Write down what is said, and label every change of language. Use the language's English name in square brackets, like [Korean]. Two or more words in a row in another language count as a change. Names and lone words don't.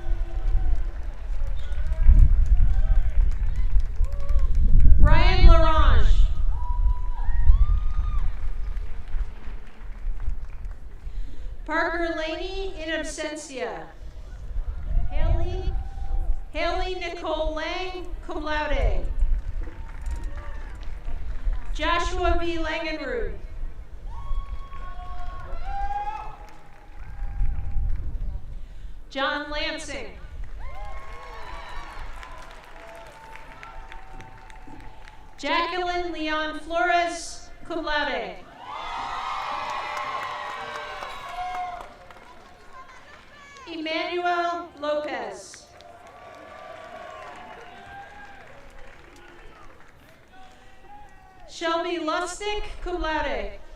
[English] Brian Larange. Parker Laney, [Latin] in absentia. [English] Haley Nicole Lang, [Latin] cum laude. [English] Joshua V. Langenrud. John Lansing. Jacqueline Leon Flores, [Latin] cum laude. [English] Emmanuel Lopez. Shelby Lustig, [Latin] cum laude.